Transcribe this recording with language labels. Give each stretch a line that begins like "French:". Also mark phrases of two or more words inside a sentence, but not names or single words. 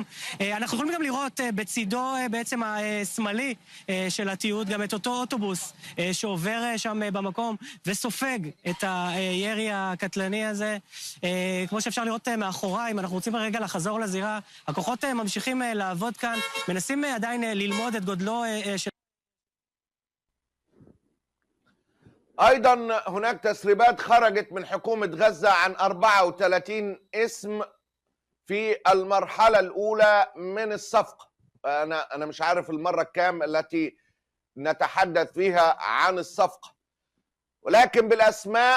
Hebrew: אנחנו יכולים גם לראות בצידו בעצם השמאלי של התיעוד גם את אותו אוטובוס שעובר שם במקום וסופג את הירי הקטלני הזה. כמו שאפשר לראות מאחוריי, אם אנחנו רוצים רגע לחזור לזירה, הכוחות ממשיכים לעבוד כאן, מנסים עדיין ללמוד את גודלו של...
Arabic: أيضا هناك تسريبات خرجت من حكومة غزة عن 34 اسم في المرحلة الأولى من الصفقة. أنا مش عارف المرة الكام التي نتحدث فيها عن الصفقة، ولكن بالأسماء.